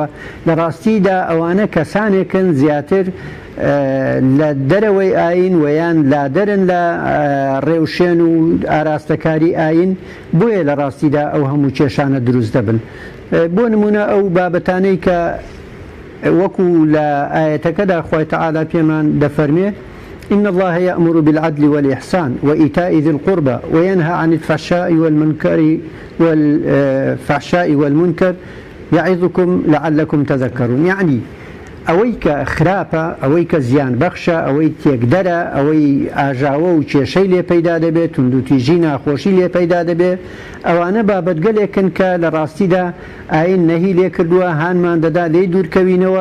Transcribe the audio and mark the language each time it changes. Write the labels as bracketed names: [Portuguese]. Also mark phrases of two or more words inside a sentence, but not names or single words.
[Central Kurdish] لە ڕاستیدا ئەوانە کەسانێکن زیاتر لە دەرەوەی ئاین ویان لادەرن لە ڕێوشێن و ئاراستەکاری ئاین، بۆیە لە ڕاستیدا ئەو هەموو کێشانە دروست دەبن. بۆ نمونە ئەو بابەتانەی کە وەکو لە ئاەتەکەدا خۆی تەعالا پێمان دەفەرمێ [Arabic] إن الله يأمر بالعدل والإحسان وإيتاء ذي القربى وينهى عن الفحشاء والمنكر يعظكم لعلكم تذكرون. [Central Kurdish] يعني ئەوەی کە خراپە، ئەوەی کە زیان بەخشە، ئەوەی تێکدەرە، ئەوەی ئاژاوە و کێشەی لێ پەیدا دەبێت، توندوتیژی ناخۆشی لێ پەیدا دەبێت، ئەوانە بابەتگەلێکن کە لە ڕاستیدا ئاین نەهی لێ کردووە، هانمان دەدا لێ دوورکەوینەوە.